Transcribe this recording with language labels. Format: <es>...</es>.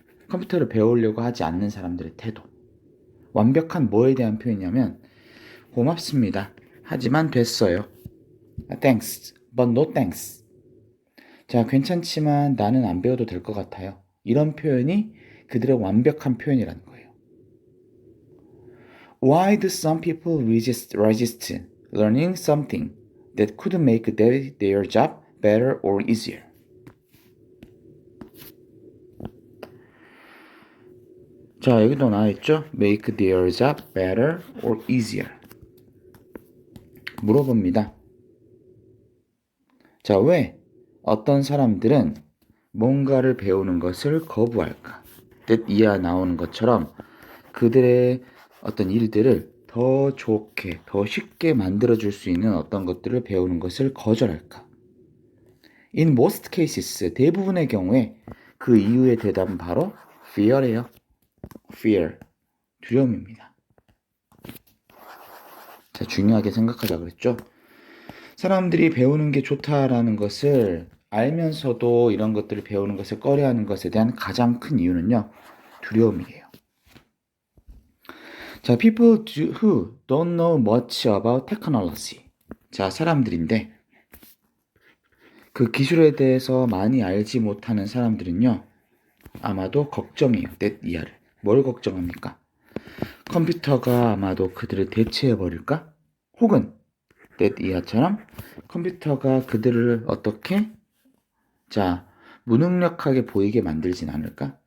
<ko>컴퓨터를 배우려고 하지 않는 사람들의 태도. 완벽한 뭐에 대한 표현이냐면, 고맙습니다. 하지만 됐어요.</ko> <en>Thanks, but no thanks.</en> <ko>자, 괜찮지만 나는 안 배워도 될 것 같아요. 이런 표현이 그들의 완벽한 표현이라는 거예요.</ko> <en>Why do some people resist learning something that could make their job better or easier?</en> <ko>자, 여기도 나와있죠?</ko> <en>Make their job better or easier.</en> <ko>물어봅니다. 자, 왜 어떤 사람들은 뭔가를 배우는 것을 거부할까? 뜻 이하 나오는 것처럼 그들의 어떤 일들을 더 좋게, 더 쉽게 만들어줄 수 있는 어떤 것들을 배우는 것을 거절할까?</ko> <en>In most cases,</en> <ko>대부분의 경우에 그 이유의 대답은 바로 fear예요. fear, 두려움입니다. 자, 중요하게 생각하자 그랬죠? 사람들이 배우는 게 좋다라는 것을 알면서도 이런 것들을 배우는 것을 꺼려하는 것에 대한 가장 큰 이유는요, 두려움이에요.</ko> <en>자, people who don't know much about technology.</en> <ko>자, 사람들인데 그 기술에 대해서 많이 알지 못하는 사람들은요, 아마도 걱정이에요. that 이하를. 뭘 걱정합니까? 컴퓨터가 아마도 그들을 대체해버릴까? 혹은 that 이하처럼 컴퓨터가 그들을 어떻게 무능력하게 보이게 만들진 않을까?</ko>